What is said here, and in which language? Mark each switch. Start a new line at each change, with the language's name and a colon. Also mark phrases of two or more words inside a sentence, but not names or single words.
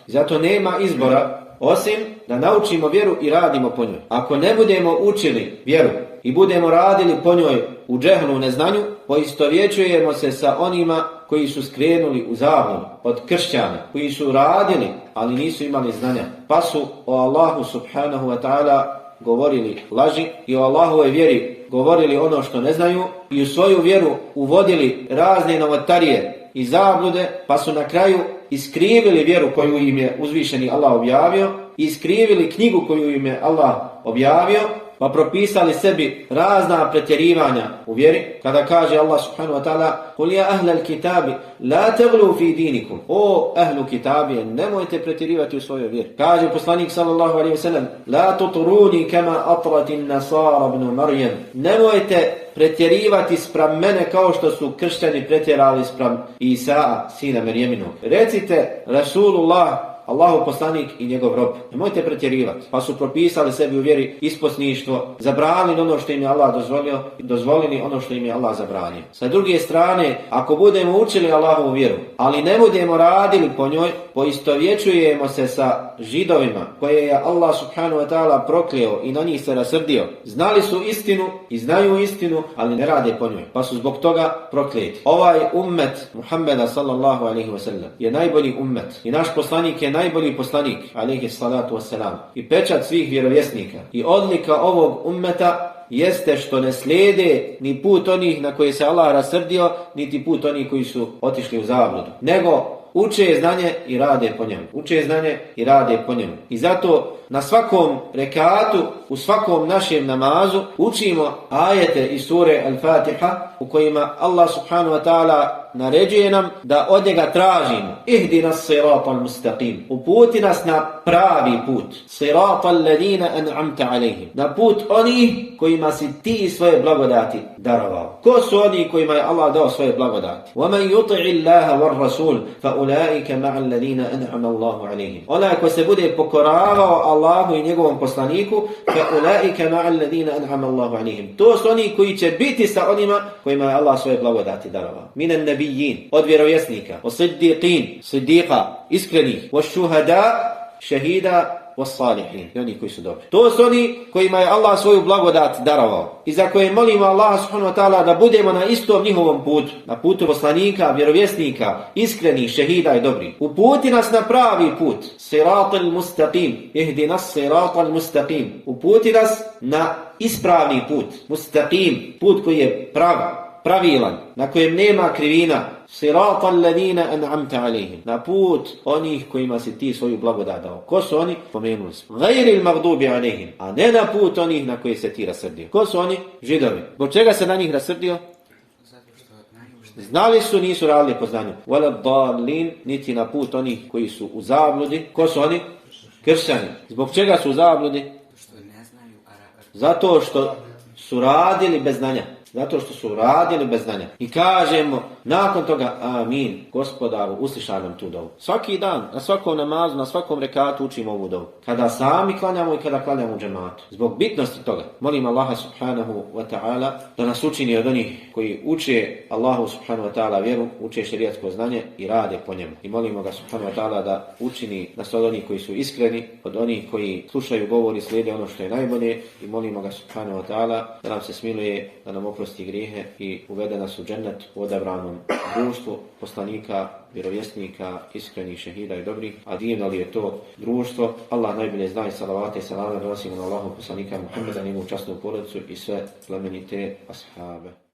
Bosnian: Zato nema izbora osim da naučimo vjeru i radimo po njoj. Ako ne budemo učili vjeru i budemo radili po njoj u džehlu, u neznanju, poistovjećujemo se sa onima koji su skrenuli u zabludu od kršćana, koji su radili, ali nisu imali znanja, pa su o Allahu
Arabic: سبحانه وتعالى
Bosnian: govorili laži i o Allahovoj vjeri govorili ono što ne znaju i u svoju vjeru uvodili razne novotarije i zablude, pa su na kraju iskrivili vjeru koju im je uzvišeni Allah objavio, iskrivili knjigu koju im je Allah objavio, pa propisali sebi razna pretjerivanja u vjeri, kada kaže Allah
Arabic: سبحانه وتعالى: "قل يا أهل الكتاب لا تغلوا في دينكم."
Bosnian: O
Arabic: أهل الكتاب,
Bosnian: nemojte pretjerivati u svojoj vjeri. Kaže poslanik
Arabic: صلى الله عليه وسلم: "لا تطروني كما أطرت النصارى ابن مريم."
Bosnian: Nemojte pretjerivati spram mene kao što su kršćani pretjerali spram Isa, sina Merjeminog. Recite: Rasulullah, Allahu poslanik i njegov rob. Nemojte pretjerivati. Pa su propisali sebi u vjeri isposništvo, zabranili ono što im je Allah dozvolio i dozvolili ono što im je Allah zabranio. Sa druge strane, ako budemo učili Allahovu vjeru, ali ne budemo radili po njoj, poistovjećujemo se sa Židovima koje je Allah
Arabic: سبحانه وتعالى
Bosnian: prokleo i na njih se rasrdio. Znali su istinu i znaju istinu, ali ne rade po njoj, pa su zbog toga prokleti. Ovaj ummet Muhammeda
Arabic: صلى الله عليه وسلم
Bosnian: je najbolji ummet i naš poslanik je najbolji poslanik,
Arabic: عليه الصلاة والسلام,
Bosnian: i pečat svih vjerovjesnika. I odlika ovog ummeta jeste što ne slijede ni put onih na koje se Allah rasrdio, niti put onih koji su otišli u zabludu, nego uče znanje i rade po njemu. Uče znanje i rade po njemu. I zato na svakom rekatu, u svakom našem namazu učimo ajete iz sure Al-Fatiha u kojima Allah
Arabic: سبحانه وتعالى
Bosnian: naređuje nam da od njega tražimo:
Arabic: اهدنا الصراط المستقيم.
Bosnian: Uputi nas na pravi put.
Arabic: صراط الذين أنعمت عليهم.
Bosnian: Na put onih kojima si ti svoje blagodati darovao. Ko su oni kojima je Allah dao svoje blagodati?
Arabic: وَمَنْ يُطِعِ اللَّهَ وَالرَّسُولَ فَأُولَٰئِكَ مَعَ الَّذِينَ أَنْعَمَ اللَّهُ عَلَيْهِمْ.
Bosnian: Onaj ko se bude pokoravao Allahu i njegovom poslaniku,
Arabic: فَأُولَٰئِكَ مَعَ الَّذِينَ أَنْعَمَ اللَّهُ عَلَيْهِمْ.
Bosnian: To su oni koji će biti sa onima kojima je Allah svoje blagodati darovao.
Arabic: من النبيين,
Bosnian: od vjerovjesnika, od siddiqin, siddiqa, iskrenih, od šuhada, šehida, od salihin, i oni koji su dobri. To su oni kojima je Allah svoju blagodat darovao i za koje molimo Allah
Arabic: سبحانه وتعالى
Bosnian: da budemo na istom njihovom putu, na putu poslanika, vjerovjesnika, iskrenih, šehida i dobri. Uputi nas na pravi put.
Arabic: الصراط المستقيم اهدنا الصراط المستقيم.
Bosnian: Uputi nas na ispravni put. Mustaqim, put koji je pravilan, na kojem nema krivina.
Arabic: صراط الذين أنعمت عليهم.
Bosnian: Na put onih kojima si ti svoju blagodat dao. Ko su oni? Pomenuli smo.
Arabic: غير المغضوب عليهم.
Bosnian: A ne na put onih na koji se ti rasrdio. Ko su oni? Židovi. Zbog čega se na njih rasrdio? Znali su, nisu radili po znanju.
Arabic: ولا الضالين,
Bosnian: niti na put onih koji su u zabludi. Ko su oni? Kršćani. Zbog čega su u zabludi? Zato što su radili bez znanja. Zato što su radili bez znanja. I kažemo nakon toga: amin, Gospodaru, uslišaj nam tu dovu. Svaki dan, na svakom namazu, na svakom rekatu učimo ovu dovu. Kada sami klanjamo i kada klanjamo u džematu. Zbog bitnosti toga, molim Allaha
Arabic: سبحانه وتعالى
Bosnian: da nas učini od onih koji uče Allahu
Arabic: سبحانه وتعالى
Bosnian: vjeru, uče šerijatsko znanje i rade po njemu. I molimo ga
Arabic: سبحانه وتعالى
Bosnian: da učini nas od onih koji su iskreni, od onih koji slušaju govor i slijede ono što je najbolje. I molimo ga
Arabic: سبحانه وتعالى
Bosnian: da nam se smiluje, da nam oprosti grijehe i uvede nas u džennet u odabranom društvu poslanika, vjerovjesnika, iskrenih, šehida i dobrih. A divno li je to društvo? Allah najbolje zna i salavate i salame donosimo na Allahu poslanika Muhammeda, njegovu časnu porodicu i sve plemenite ashabe.